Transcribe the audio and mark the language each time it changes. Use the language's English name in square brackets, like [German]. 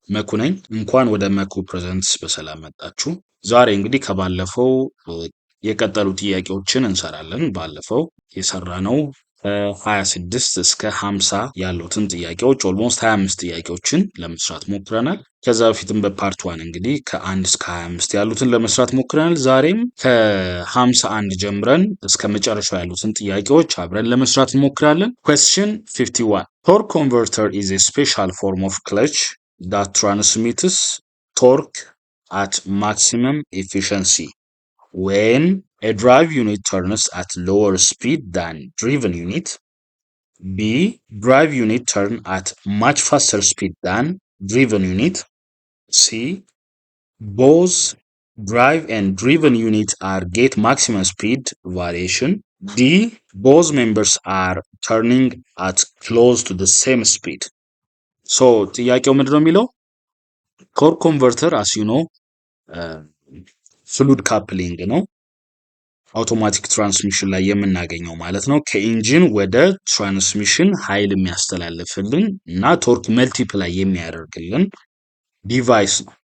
[Amharic] መኩ ነኝ። እንኳን ወደ መኩ ፕሬዘንትስ በሰላም መጣችሁ። ዛሬ እንግዲህ ከባለፈው የቀጠሉ ጥያቄዎችን እንሰራለን። ባለፈው የሰራነው ከ26 እስከ 50 ያሉትን ጥያቄዎች ኦልሞስት 25 ጥያቄዎችን ለመስራት ሞክረናል። ከዛ በፊትም በፓርት ዋን እንግዲህ ከ1 እስከ 25 ያሉትን ለመስራት ሞክረናል። ዛሬም ከ51 ጀምረን እስከ መጨረሻው ያሉትን ጥያቄዎች አብረን ለመስራት እንሞክራለን። [English] Question 51. Torque converter is a special form of clutch that transmits torque at maximum efficiency when a drive unit turns at lower speed than driven unit. B. Drive unit turn at much faster speed than driven unit. C. Both drive and driven unit are get maximum speed variation. D. Both members are turning at close to the same speed. [Amharic] So ጥያቄው ምንድነው የሚለው ቶርክ ኮንቨርተር [English] as you know [Amharic] ፍሉድ ካፕሊንግ ነው። አውቶማቲክ ትራንስሚሽን ላይ የምናገኘው ማለት ነው። ከኢንጂን ወደ ትራንስሚሽን ኃይል የሚያስተላልፍልን እና ቶርክ መልቲፕላይ የሚያደርግልን ዲቫይስ ነው።